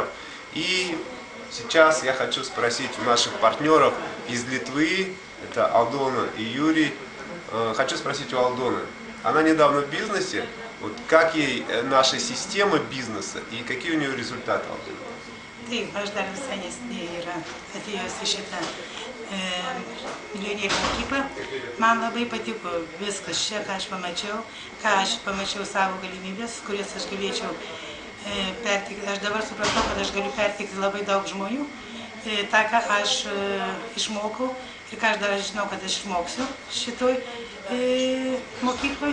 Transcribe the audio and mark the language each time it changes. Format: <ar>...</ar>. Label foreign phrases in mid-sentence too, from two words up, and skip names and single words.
<ru>И сейчас я хочу спросить у наших партнеров из Литвы, это Алдона и Юрий. Хочу спросить у Алдоны, она недавно в бизнесе, вот как ей наша система бизнеса и какие у нее результаты, Алдона?</ru> <lt>Taip, aš dar visai neseniai atėjusi šitą milijonierių mokyklą. Man labai patiko viskas čia, ką aš pamačiau savo galimybės, kurias aš galėčiau perteikti. Aš dabar supratau, kad aš galiu perteikti labai daug žmonių, tą, ką aš išmokau ir ką aš dar žinau, kad aš išmoksiu šitoj mokykloj.</lt>